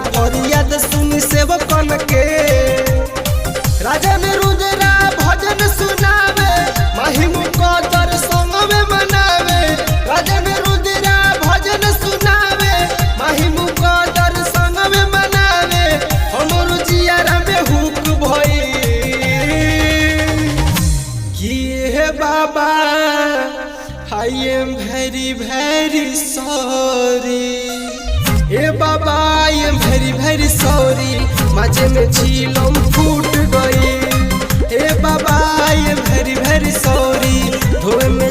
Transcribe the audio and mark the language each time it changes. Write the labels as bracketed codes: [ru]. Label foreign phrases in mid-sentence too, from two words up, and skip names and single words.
[bho] फरियाद सुनी सेवकन के, राजन रुद्रा भजन सुनावे, महिम कदर संग में मनावे। राजन रुद्रा भजन सुनावे, महिम कदर संग में मनावे। हमर जियारा में हुक भई किए बाबा [en] I am very very sorry. ए बाबा I am very very sorry, [bho] माझे में चिलम फूट गई। [en] ए बाबा I am very very sorry, [bho] धोए